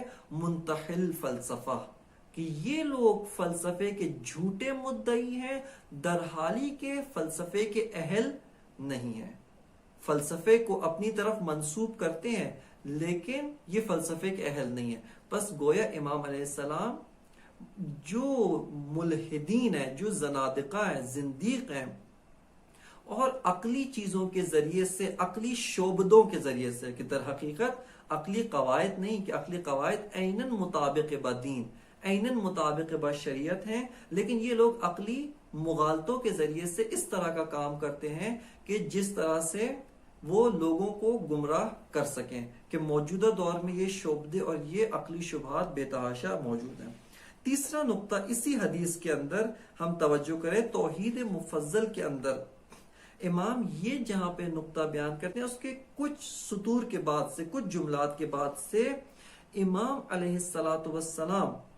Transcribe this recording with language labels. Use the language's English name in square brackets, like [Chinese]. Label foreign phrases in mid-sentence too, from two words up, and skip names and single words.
[Urdu] منتحل فلسفہ، کہ یہ لوگ فلسفے کے جھوٹے مدعی ہیں، درحالی کے فلسفے کے اہل نہیں ہیں، فلسفے کو اپنی طرف منسوب کرتے ہیں لیکن یہ فلسفے کے اہل نہیں ہیں۔ بس گویا امام علیہ السلام جو ملحدین ہیں، جو زنادقہ ہیں، زندیق ہیں، اور عقلی چیزوں کے ذریعے سے، عقلی شعبدوں کے ذریعے سے، کہ در حقیقت عقلی قواعد نہیں، کہ عقلی قواعد [Persian] عیناً مطابق با دین، عیناً مطابق با شریعت [Urdu] ہیں، لیکن یہ لوگ عقلی مغالطوں کے ذریعے سے اس طرح کا کام کرتے ہیں کہ جس طرح سے وہ لوگوں کو گمراہ کر سکیں، کہ موجودہ دور میں یہ شعبدے اور یہ عقلی شبہات بے تحاشا موجود ہیں۔ تیسرا نقطہ اسی حدیث کے اندر ہم توجہ کریں، توحید مفضل کے اندر امام یہ جہاں پہ نقطہ بیان کرتے ہیں، اس کے کچھ سطور کے بعد سے، کچھ جملات کے بعد سے امام علیہ السلام